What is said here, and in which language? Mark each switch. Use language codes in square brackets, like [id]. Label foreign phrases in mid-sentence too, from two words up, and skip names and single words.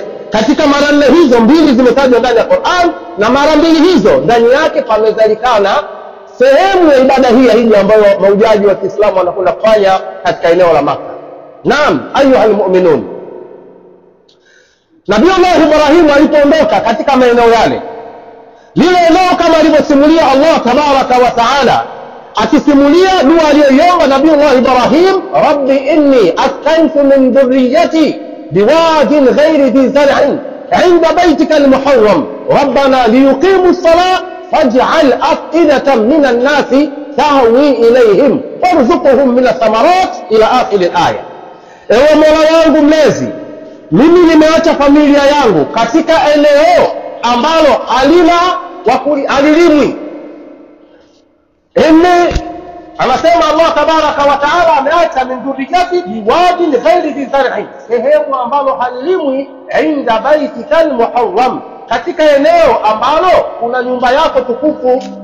[sw] Katika mara 4 hizo, 2 zimetajwa ndani ya Qur'an na mara 2 hizo ndani yake pamezalikana sehemu ya ibada hii ya hija ambayo mahujaji wa Kiislamu wanakwenda kufanya katika eneo la Makkah. Naam, [ar] أيها المؤمنون, [sw] Nabiiullah Ibrahim alipoondoka katika maeneo yale, lile eneo kama alivyosimulia Allah [ar] تبارك وتعالى, [sw] akisimulia dua aliyoiomba Nabiiullah Ibrahim, [ar] رب إني أسكنت من ذريتي بواد غير ذي زرع عند بيتك المحرم ربنا ليقيموا الصلاة فاجعل أفئدة من الناس تهوي إليهم وارزقهم من الثمرات إلى آخر الآية. [sw] Ewe Mola wangu mlezi, mimi nimeacha familia yangu katika eneo ambalo halilimwi. Anasema Allah [ar] تبارك وتعالى [sw] ameacha [ar] من ذريتي بواد غير ذي زرع, [sw] sehemu ambalo halilimwi, [ar] عند بيتك المحرم, [sw] katika eneo ambalo kuna nyumba yako tukufu.